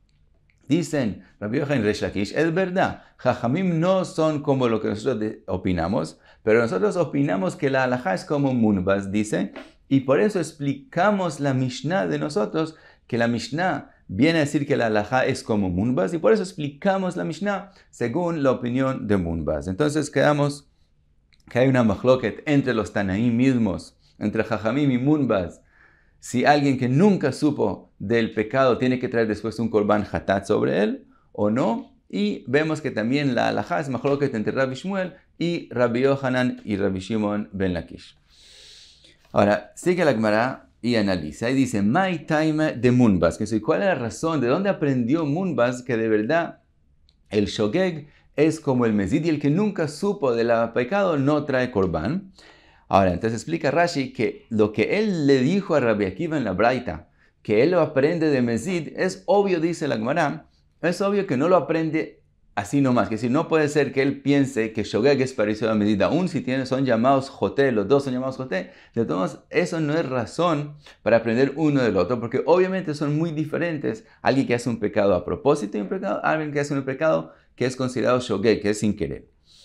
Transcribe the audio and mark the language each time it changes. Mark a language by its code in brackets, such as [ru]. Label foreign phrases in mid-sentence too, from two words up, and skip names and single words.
[es] Dicen Rabbi Yohanan y Resh Lakish, es verdad, Jajamim no son como lo que nosotros opinamos, pero nosotros opinamos que la halajá es como munbaz, dice, y por eso explicamos la Mishnah de nosotros, que la Mishnah viene a decir que la halajá es como munbaz, y por eso explicamos la Mishnah según la opinión de munbaz. Entonces quedamos que hay una machloket entre los Tanaim mismos, entre Jajamim y munbaz, si alguien que nunca supo del pecado tiene que traer después un [he] קרבן חטאת [es] sobre él o no. Y vemos que también la halajá es machloket entre Rabbi Shmuel y Rabbi Yohanan y Rabbi Shimon ben Lakish. Ahora, sigue la Gemara y analiza y dice, [arc] מאי טעמא דמונבז, [es] que ¿cuál es la razón? ¿De dónde aprendió munbaz que de verdad el shogeg es como el mezid y el que nunca supo del pecado no trae korban? Ahora, entonces explica Rashi que lo que él le dijo a Rabbi Akiva en la braita, que él lo aprende de mezid, es obvio, dice la Gemara, es obvio que no lo aprende así nomás, que si no puede ser que él piense que shogeg es parecido a mezid, aún si son llamados joté, los dos son llamados joté, de todos modos, eso no es razón para aprender uno del otro, porque obviamente son muy diferentes, alguien que hace un pecado a propósito y alguien que hace un pecado que es considerado shogeg, que es sin querer.